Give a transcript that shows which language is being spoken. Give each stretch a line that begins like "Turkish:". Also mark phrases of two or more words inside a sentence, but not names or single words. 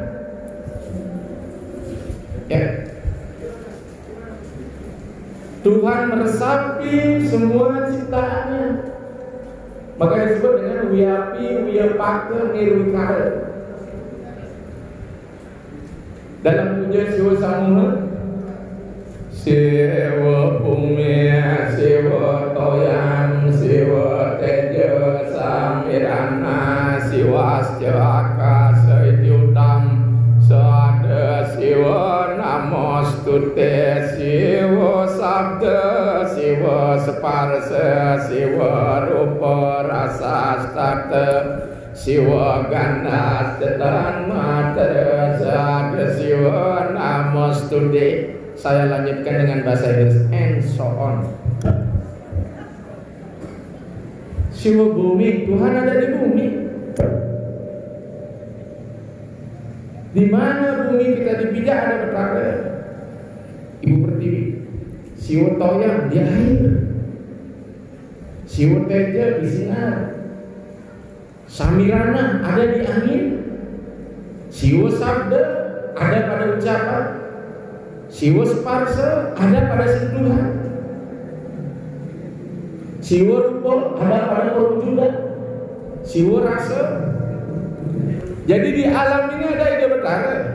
Indonesian: Ya. Tuhan meresapi semua ciptaannya. Maka disebut dengan
Sanskrit: wiyapi, wiyapake, nirwikare.
Indonesian: Dalam pujian
Sanskrit: Siwa Samuha, Siwa Bumi, Siwa Toyam, Siwa Teja, Samirana, Siwa Asjaka, Saityutam, Sada Siwa Namostute, Siwa Sabda, Siwa Separsa, Siwa Rupa Rasa Stata, Siwa Ganda Tetan Matra, Sada Siwa Namostute.
Indonesian: Saya lanjutkan dengan bahasa Inggris,
English: and so on.
Indonesian: Siwa bumi, Tuhan ada di bumi. Di mana bumi kita dipijak ada betara. Ibu Pertiwi. Siwa toyam di air. Siwa teja di sinar. Samirana ada di angin. Siwa sabda ada pada ucapan. Siwa separsa ada pada sentuhan. Siwa rupa ada pada perwujudan. Siwa rasa. Jadi di alam ini ada ide betara.